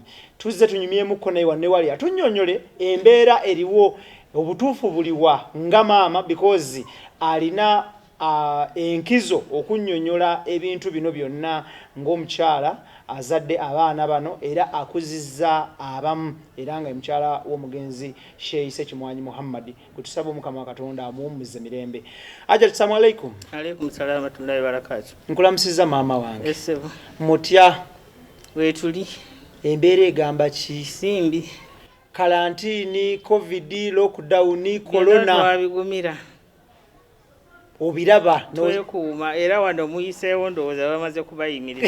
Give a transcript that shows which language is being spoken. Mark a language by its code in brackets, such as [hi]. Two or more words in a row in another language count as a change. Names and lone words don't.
[lg] Tuzze tunyumyemukko naye wanne wali atunnyonnyole embeera eriwo obutuufu buliwa nga maama because alina enkizo okunnyonnyola ebintu bino byonna ng'omukyala azadde abaana bano era akuzizza abamu era nga mukyala w'omugenzi Sheikh Ssekimwanyi Muhammad. Kutusaba Mukama Katonda amuwummuze mirembe. Hajati, [ar] السلام عليكم. عليكم السلام ورحمة الله وبركاته. [lg] Nkulamusiza maama wange. Esebo. Mutya? Wetuli. Embeera egamba ki? Simbi. Karantini, COVID, lockdown, corona. Twabigumira. Obiraba twekuuma era wano muyiseewo ndowooza bamaze kubayimiriza.